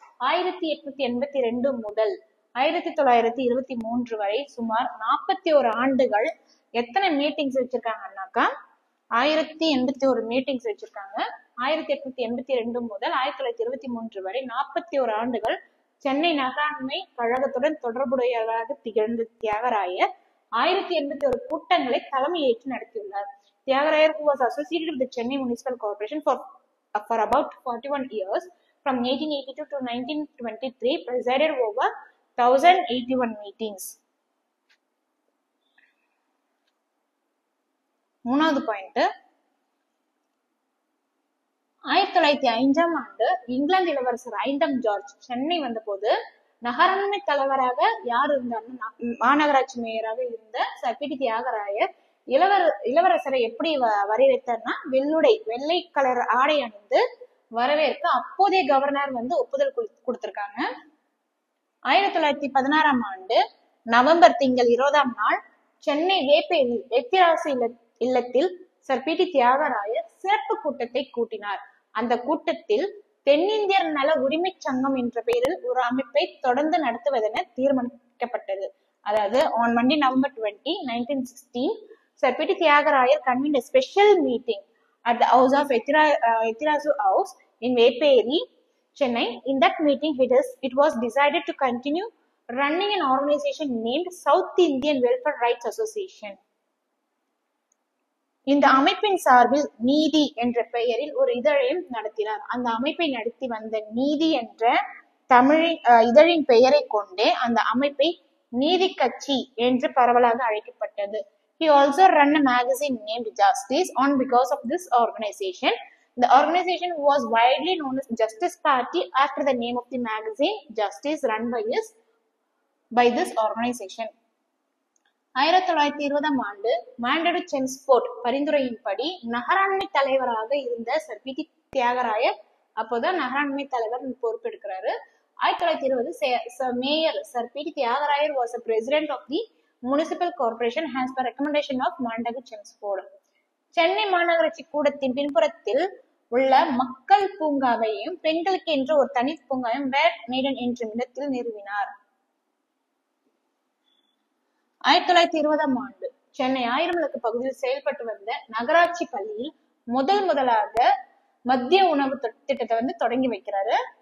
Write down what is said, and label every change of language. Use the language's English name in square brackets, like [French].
[Tamil] 1882 முதல் 1923 வரை சுமார் 41 ஆண்டுகள் எத்தனை மீட்டிங்ஸ் வச்சிருக்காங்கன்னாக்கா 1081 மீட்டிங்ஸ் வச்சிருக்காங்க. 1882 முதல் 1923 வரை 41 ஆண்டுகள் சென்னை நகராண்மை கழகத்துடன் தொடர்புடையவராக திகழ்ந்த தியாகராயர் 1081 கூட்டங்களை தலைமையேற்று நடத்தியுள்ளார். [English] Thyagarayar who was associated with the Chennai Municipal Corporation for about 41 years from 1882 to 1923 presided over 1081 meetings. [Tamil] மூணாவது பாயிண்ட், 1905ஆம் ஆண்டு இங்கிலாந்து இளவரசர் 5ஆம் ஜார்ஜ் சென்னை வந்த போது நகராண்மை தலைவராக யார் இருந்தாருன்னா மாநகராட்சி மேயராக இருந்த சர் பி.டி. தியாகராயர் இளவரசரை எப்படி வரவேற்றார்னா வெள்ளை கலர் ஆடை அணிந்து வரவேற்க அப்போதைய கவர்னர் வந்து ஒப்புதல் கொடுத்திருக்காங்க. 1916ஆம் ஆண்டு நவம்பர் திங்கள் 20ஆம் நாள் சென்னை வேப்பேரியில் எத்திராசு இல்லத்தில் சர் பி.டி. தியாகராயர் சிறப்பு கூட்டத்தை கூட்டினார். அந்த கூட்டத்தில் தென்னிந்தியர் நல உரிமை சங்கம் என்ற பெயரில் ஒரு அமைப்பை தொடர்ந்து நடத்துவதென தீர்மானிக்கப்பட்டது. அதாவது [English] on Monday, November 20, 1916, Sir P.T. Tyagarayan convened a special meeting at the house of Ethirasu House in Veperi, Chennai. In that meeting, it was decided to continue running an organization named South Indian Welfare Rights Association. [Tamil] இந்த அமைப்பின் சார்பில் நீதி என்ற பெயரில் ஒரு இதழையும் நடத்தினார். அந்த அமைப்பை நடத்தி வந்த நீதி என்ற இதழின் பெயரை கொண்டே அந்த அமைப்பை நீதி கட்சி என்று பரவலாக அழைக்கப்பட்டது. [English] He also ran a magazine named Justice on because of this organization. The organization was widely known as Justice Party after the name of the magazine Justice run by this organization. [Tamil] 1920ஆம் ஆண்டு மாண்டடு Chelmsford பரிந்துரையின்படி நகராண்மை தலைவராக இருந்த sir PT. Thyagarayar அப்போதான் நகராண்மை தலைவர் பொறுப்பெடுக்கிறாரு. 1920 mayor sir PT. [English] Thyagarayar was a president of the municipal corporation as per recommendation of Montagu Chelmsford. [Tamil] Chennai மாநகராட்சி கூடத்தின் பின்புறத்தில் உள்ள மக்கள் பூங்காவையும் பெண்களுக்கு என்று ஒரு தனி பூங்காவையும் வேட் மேடன் என்ற இடத்தில் நிறுவினார். 1920ஆம் ஆண்டு சென்னை 1000 விளக்கு பகுதியில் செயல்பட்டு வந்த நகராட்சி பள்ளியில் முதலாக மதிய உணவு திட்டத்தை வந்து தொடங்கி வைக்கிறாரு.